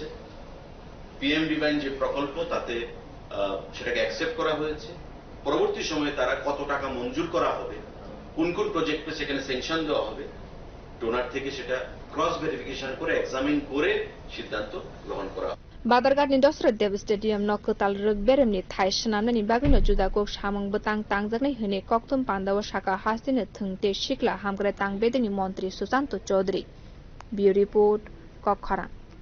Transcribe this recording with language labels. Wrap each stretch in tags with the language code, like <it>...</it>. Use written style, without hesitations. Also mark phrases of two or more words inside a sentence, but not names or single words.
<bn>পিএম ডিভাইন যে প্রকল্প তাতে সেটাকে অ্যাকসেপ্ট করা হয়েছে। পরবর্তী সময়ে তারা কত টাকা মঞ্জুর করা হবে, কোন কোন প্রজেক্টে সেখানে স্যাংশন দেওয়া হবে, ডোনার থেকে সেটা</bn> <en>cross verification</en> <bn>করে এক্সামিন করে সিদ্ধান্ত গ্রহণ করা হবে।</bn> <trp>Badargat ni Dosra Dev Stadium no Kotal Rug Beremni Thai Shanamna ni Bagino Juda Kok Shamang Batang Tangjaknai Hene Koktum Pandawa Shaka Hasine Thungte Shikla Hamgre Tangbedini Montri Susanto Chaudhary.</trp> <en>Bureau Report Kokhara.</en>